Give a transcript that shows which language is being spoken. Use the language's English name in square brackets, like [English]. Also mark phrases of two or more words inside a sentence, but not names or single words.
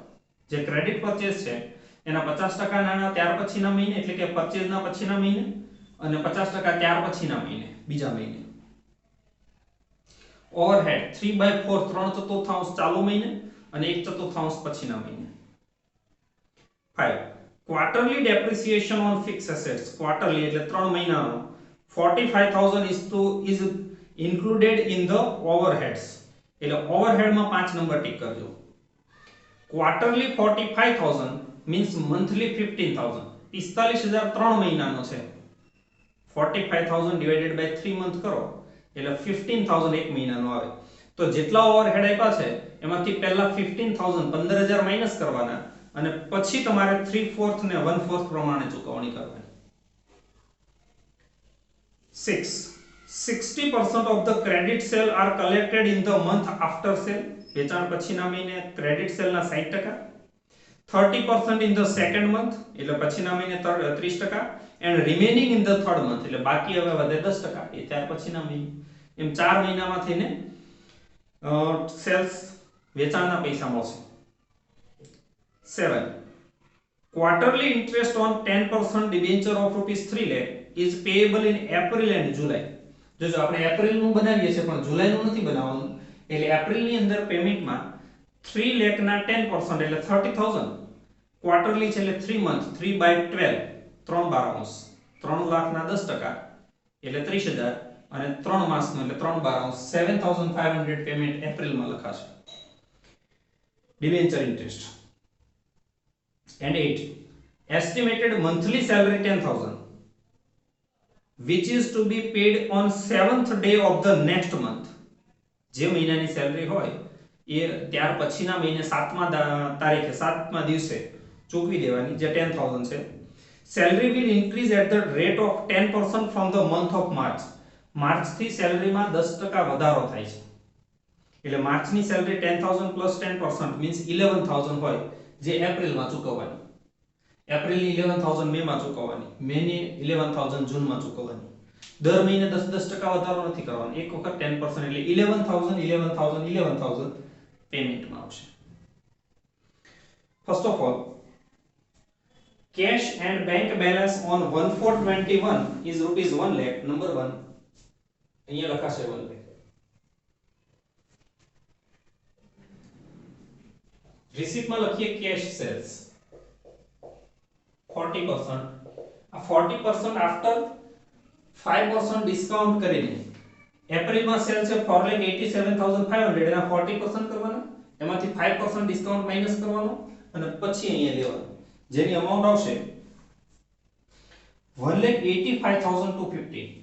[Gujarati] જે [English] credit purchase [Gujarati] છે એના 50% નાના ત્યાર પછીના મહિને એટલે કે પરચેઝના પછીના મહિને અને 50% ત્યાર પછીના મહિને બીજા મહિને. ઓવરહેડ 3/4 3/4 ચાલુ મહિને અને 1/4 પછીના મહિને. [English] 5, quarterly depreciation on fixed assets. ક્વાર્ટરલી [Gujarati] એટલે 3 મહિનાનો [English] 45,000 is included in the overheads. [Gujarati] એટલે ઓવરહેડમાં 5 નંબર ટીક કરજો. [English] quarterly 45,000 means monthly 15,000. [Gujarati] 45,000 3 મહિનાનો છે. 45,000 [English] divided by 3 month [Gujarati] કરો એટલે 15,000 એક મહિનાનો આવે. તો જેટલા ઓવરહેડ આપ્યા છે એમાંથી પહેલા 15,000 15,000 માઈનસ કરવાના અને પછી તમારે 3/4 ને 1/4 પ્રમાણે ચૂકવણી કરવાની. [English] 6, 60% of the credit sale are collected in the month after sale. [Gujarati] વેચાણ પછીના મહિને ક્રેડિટ સેલના 60%, [English] 30% in the second month [Gujarati] એટલે પછીના મહિને 30% [English] and remaining in the third month [Gujarati] એટલે બાકી હવે વધે 10% એ ત્યાર પછીના મહિને. એમ 4 મહિનામાં થઈને સેલ્સ વેચાણના પૈસા મળશે. 7, [English] quarterly interest on 10% debenture of ₹3 lakh is payable in April and July. [Gujarati] જો આપણે એપ્રિલનું બનાવીએ છીએ પણ જુલાઈનું નથી બનાવવાનું એટલે એપ્રિલની અંદર પેમેન્ટમાં 3 લાખના 10% એટલે 30,000. ક્વાર્ટરલી છે એટલે 3 મંથ 3/12 3/12 3 લાખના 10% એટલે 30,000 અને 3 માસનું એટલે 3/12 7,500 પેમેન્ટ એપ્રિલમાં લખાશે. [English] debenture interest. And 8, estimated monthly salary 10,000 which is to be paid on 7th day of the next month. [Gujarati] જે મહિનાની સેલરી હોય એ ત્યાર પછીના મહિને 7મા તારીખે 7મા દિવસે ચૂકવી દેવાની જે 10,000 છે. [English] Salary will increase at the rate of 10% from the month of March. [Gujarati] માર્ચથી સેલરીમાં 10% વધારો થાય છે એટલે માર્ચની સેલરી [English] 10,000 plus 10% means 11,000 [Gujarati] હોય જે એપ્રિલમાં ચૂકવવાની. એપ્રિલની 11,000 મેમાં ચૂકવવાની, મેની 11,000 જૂનમાં ચૂકવવાની. દર મહિને 10% વધારો નથી કરવાનો, એક વખત 10% એટલે 11,000 11,000 11,000 પેમેન્ટમાં આવશે. [English] first of all cash and bank balance on 1/4/21 is ₹1 lakh. [Gujarati] નંબર 1 અહીંયા લખાશે 1 lakh. રિસીપ્ટમાં લખીએ [English] cash sales [Gujarati] 40%. આ 40% [English] after 5% discount [Gujarati] કરીને એપ્રિલમાં સેલ છે 4,87,500 એના 40% કરવાના, એમાંથી 5% ડિસ્કાઉન્ટ માઈનસ કરવાનો અને પછી અહીંયા લેવાનું જેની અમાઉન્ટ આવશે 1,85,250.